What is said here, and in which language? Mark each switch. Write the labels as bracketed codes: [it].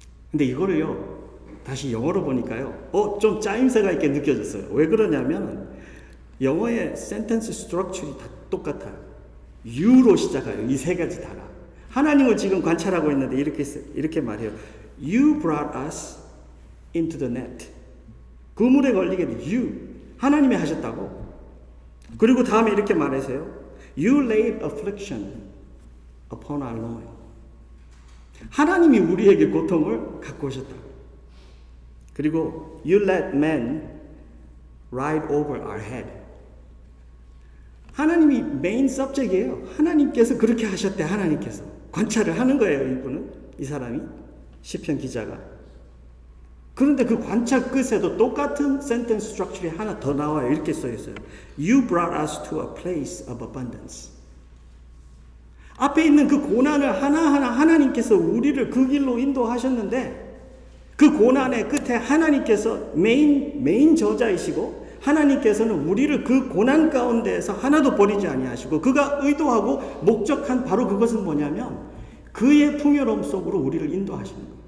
[ko] 근데 이거를요 다시 영어로 보니까요 좀 짜임새가 있게 느껴졌어요. 왜 그러냐면 영어의 센텐스 스트럭처리 다 똑같아요. U로 시작해요. 이 세 가지 다가 하나님을 지금 관찰하고 있는데 이렇게 말해요. [en] You brought us into the net. [ko] 그물에 걸리게 You 하나님이 하셨다고. 그리고 다음에 이렇게 말하세요. [en] You laid affliction upon our loin. [ko] 하나님이 우리에게 고통을 갖고 오셨다고. 그리고 [en] You let men ride over our head. [ko] 하나님이 메인 서브젝트예요. 하나님께서 그렇게 하셨대. 하나님께서 관찰을 하는 거예요. 이 사람이 시편 기자가. 그런데 그 관찰 끝에도 똑같은 센텐스 스트럭처리 하나 더 나와요. 이렇게 써 있어요. [en] You brought us to a place of abundance. [ko] 앞에 있는 그 고난을 하나하나 하나님께서 우리를 그 길로 인도하셨는데 그 고난의 끝에 하나님께서 메인 저자이시고 하나님께서는 우리를 그 고난 가운데에서 하나도 버리지 아니하시고 그가 의도하고 목적한 바로 그것은 뭐냐면 그의 풍요로움 속으로 우리를 인도하시는 거예요.